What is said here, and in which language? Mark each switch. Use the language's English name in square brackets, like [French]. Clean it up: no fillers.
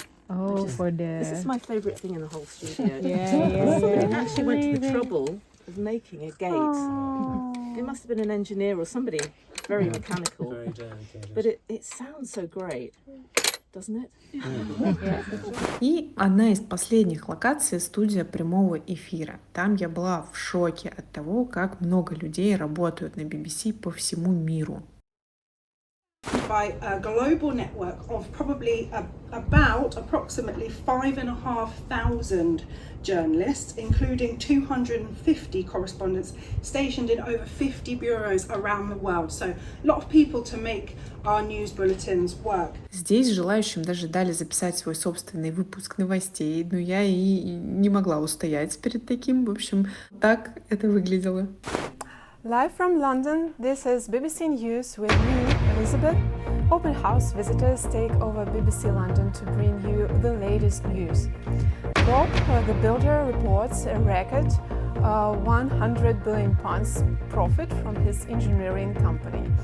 [English] Oh, for This is the... my favourite thing in the whole studio. Yeah. Somebody actually went to the trouble of making a gate. It must have been an engineer or somebody very mechanical. Very delicate. But it sounds so great, doesn't it? [Russian] И одна из последних локаций — студия прямого эфира. Там я была в шоке от того, как много людей работают на BBC по всему миру. [English] By a global network of probably about approximately 5,500 journalists, including 250 correspondents stationed in over 50 bureaus around the world. So a lot of people to make our news bulletins work. [Russian] Здесь желающим даже дали записать свой собственный выпуск новостей, но я и не могла устоять перед таким. В общем, так это выглядело. [English] Live from London, this is BBC News with me, Elizabeth. Open house visitors take over BBC London to bring you the latest news. Bob, the builder, reports a record £100 billion profit from his engineering company.